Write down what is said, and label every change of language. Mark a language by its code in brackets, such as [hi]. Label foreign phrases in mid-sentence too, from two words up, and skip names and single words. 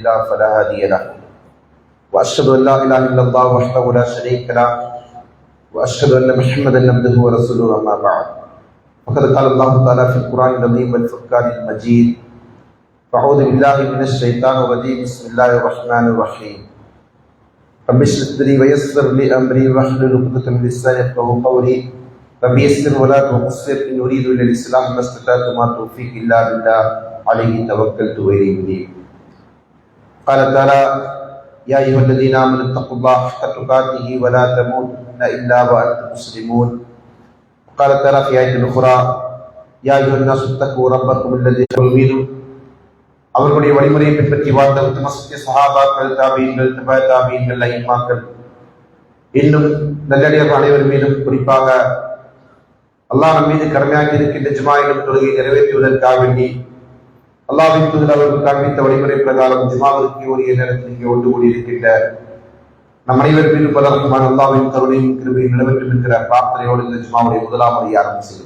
[ar] الله فلا هادي له وأشهد أن لا إله إلا الله وحده لا شريك له وأشهد أن محمدا عبده ورسوله أما بعد فقد قال الله تعالى في القرآن العظيم والفرقان المجيد أعوذ بالله من الشيطان الرجيم بسم الله الرحمن الرحيم رب اشرح لي ويسر لي امري واحلل عقدة من لساني يفقهوا قولي رب يسر ولا تعسر ان اريد الا الاصلاح ما استطعت وما توفيقي الا بالله عليه توكلت واليه انيب. قال تعالى يا ايها الذين امنوا اتقوا الله حق تقاته ولا تموتن الا وانتم مسلمون. قال تعالى في آية أخرى يا أيها الناس اتقوا ربكم الذي خلقكم. [ta] அவர்களுடைய வழிமுறையை பின்பற்றி வாழ்ந்த உத்தம சத்திய சஹாபாக்கள், தாபீன்கள், தபா தாபீன்கள், ஐமாக்கள், இன்னும் நல்லடியார்கள் அனைவர் மீதும் குறிப்பாக அல்லாஹ் நம் மீது கடமையாகி இருக்கின்ற ஜுமாவிலும் தொழுகை நிறைவேற்றுவதற்காக வேண்டி அல்லாஹ்வின் தூதர் அவர்கள் காண்பித்த வழிமுறை பிரகாரம் ஜுமாவிற்கு உரிய நேரத்தில் இங்கே ஒன்று கூடியிருக்கின்ற நம் அனைவர் மீதும் பலருக்குமான அல்லாஹ்வின் கருணையும் கிருபையும் நிலவற்றும் என்கிற பிரார்த்தனையோடு இந்த ஜுமாவுடைய முதலாம் முறையை ஆரம்பம் செய்யும்.